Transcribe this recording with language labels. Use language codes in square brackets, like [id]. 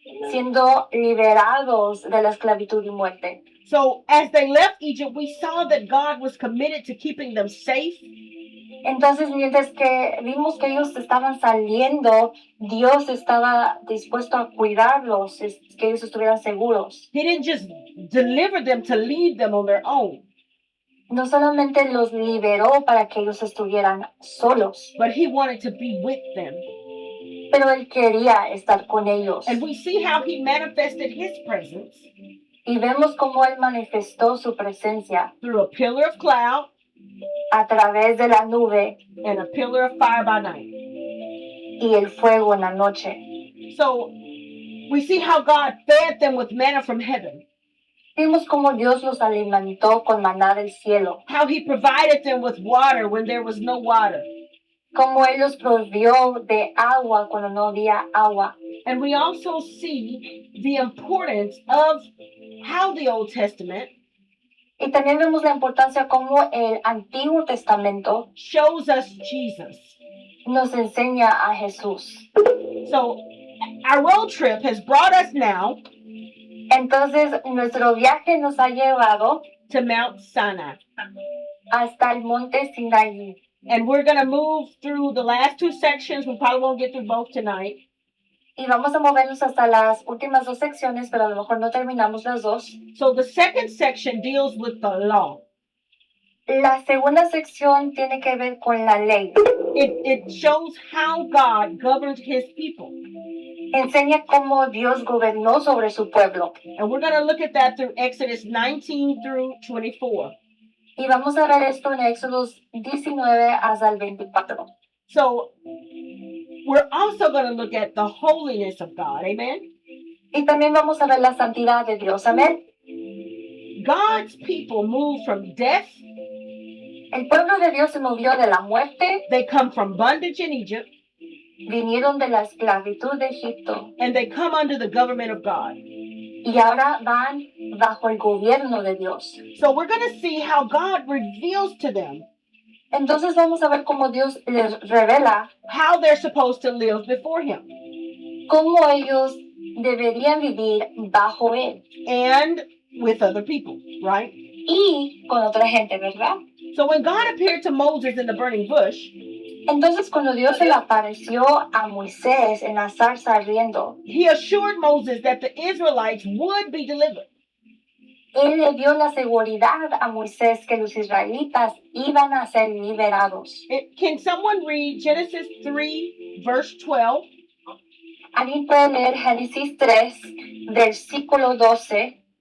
[es] siendo liberados de la esclavitud y muerte. [en] So as they left Egypt, we saw that God was committed to keeping them safe. [es] Entonces, mientras que vimos que ellos estaban saliendo, Dios estaba dispuesto a cuidarlos, que ellos estuvieran seguros. [en] He didn't just deliver them to leave them on their own, [es] No solamente los liberó para que ellos estuvieran solos, [en] but he wanted to be with them. [es] pero Él quería estar con ellos. [en] And we see how he manifested his presence [es] Y vemos cómo Él manifestó su presencia [en] through a pillar of cloud [es] a través de la nube [en] and a pillar of fire by night. [es] y el fuego en la noche. [en] So we see how God fed them with manna from heaven, [es] Vimos cómo Dios los alimentó con maná del cielo, [en] how he provided them with water when there was no water. [es] cómo Él los provió de agua cuando no había agua. [en] And we also see the importance of how the Old Testament [es] Y también vemos la importancia como el Antiguo Testamento [en] shows us Jesus. [es] nos enseña a Jesús. [en] So our road trip has brought us now [es] Entonces, nuestro viaje nos ha llevado [en] to Mount Sinai. [es] hasta el monte Sinaí. [en] And we're going to move through the last 2 sections. We probably won't get through both tonight. [es] Y vamos a movernos hasta las últimas 2 secciones, pero a lo mejor no terminamos las 2. [en] So the second section deals with the law. [es] La segunda sección tiene que ver con la ley. [en] It shows how God governed his people. [es] Enseña cómo Dios gobernó sobre su pueblo. [en] And we're going to look at that through Exodus 19 through 24. [es] Y vamos a ver esto en Éxodo 19 hasta el 24. [en] So we're also going to look at the holiness of God. Amen. [es] Y también vamos a ver la santidad de Dios. Amén. [en] God's people move from death. [es] El pueblo de Dios se movió de la muerte, [en] They come from bondage in Egypt, [es] vinieron de la esclavitud de Egipto [en] and they come under the government of God. [es] y ahora van bajo el gobierno de Dios. [en] So we're going to see how God reveals to them [es] Entonces vamos a ver cómo Dios les revela [en] how they're supposed to live before him [es] cómo ellos deberían vivir bajo Él [en] and with other people, right? [es] y con otra gente, ¿verdad? [en] So when God appeared to Moses in the burning bush, [es] Entonces cuando Dios se le apareció a Moisés en la zarza ardiendo, [en] he assured Moses that the Israelites would be delivered. [es] él le dio la seguridad a Moisés que los israelitas iban a ser liberados. [en] Can someone read Genesis 3, verse 12? [es] Alguien puede leer Génesis 3, versículo 12,